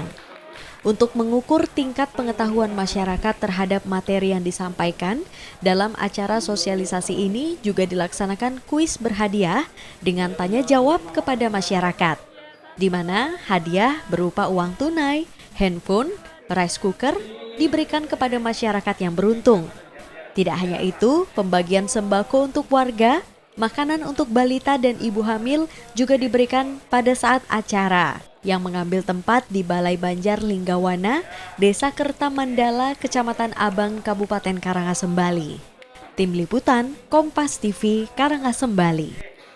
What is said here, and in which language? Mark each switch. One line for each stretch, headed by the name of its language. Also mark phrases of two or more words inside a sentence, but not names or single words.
Indonesian: Untuk mengukur tingkat pengetahuan masyarakat terhadap materi yang disampaikan, dalam acara sosialisasi ini juga dilaksanakan kuis berhadiah dengan tanya jawab kepada masyarakat, di mana hadiah berupa uang tunai, handphone, rice cooker diberikan kepada masyarakat yang beruntung. Tidak hanya itu, pembagian sembako untuk warga, makanan untuk balita dan ibu hamil juga diberikan pada saat acara yang mengambil tempat di Balai Banjar Linggawana, Desa Kertamandala, Kecamatan Abang, Kabupaten Karangasem, Bali. Tim Liputan, Kompas TV, Karangasem, Bali.